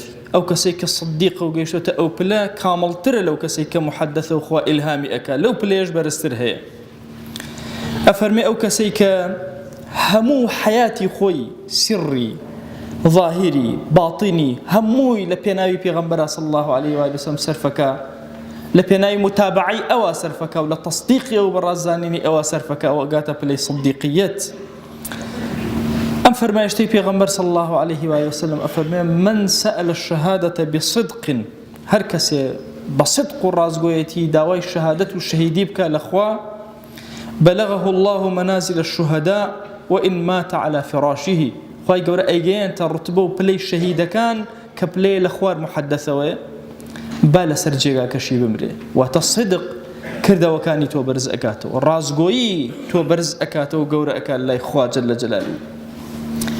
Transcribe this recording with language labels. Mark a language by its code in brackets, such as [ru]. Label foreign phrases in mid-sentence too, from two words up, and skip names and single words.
[ckb] ئەو کەسێک کە صدیقە و گەیشتۆتە ئەو پلە کامڵترە لەو کەسێک کە محەدەثە و خوا ئیلهامی ئەکا، لەو پلەیەش بەرزتر هەیە. ئەفەرمێ ئەو کەسێک کە هەموو حەیاتی خۆی سری، ظاهری، باطنی هەمووی لە پێناوی پێغەمبەر [ar] صلی الله عليه وآله وسلم [ckb] سەرفەکە، لە پێناوی متابعی ئەوە سەرفەکە و لە تەصدیقی و بەڕازدانینی ئەوە سەرفەکە، ئەوە گاتە پلەی صدیقیەت. ئەم فەرمایشتەی پێغەمبەر [ar] صلی الله عليه وآله وسلم ئەفەرمێ من سأل الشهادة بصدق. [ckb] هەر کەسێ بە صدق و ڕازگۆیەتی داوای شەهادەت و شەهیدی بکە لەخوا، [ar] بلغه الله منازل الشهداء وإن مات على فراشه. [ckb] خوای گەورە ئەیگەیەنتە ڕوتبە و پلەی شەهیدەکان کە پلەی لە خوار محەدەثەوەیە، با لەسەر جێگاکەشی بمرێ. واتە صدق کردەوەکانی تۆ بەرز ئەکاتەوە، ڕازگۆیی تۆ بەرز ئەکاتەوە، گەورە ئەکات لای خوا [ar] جەلە جەلاله.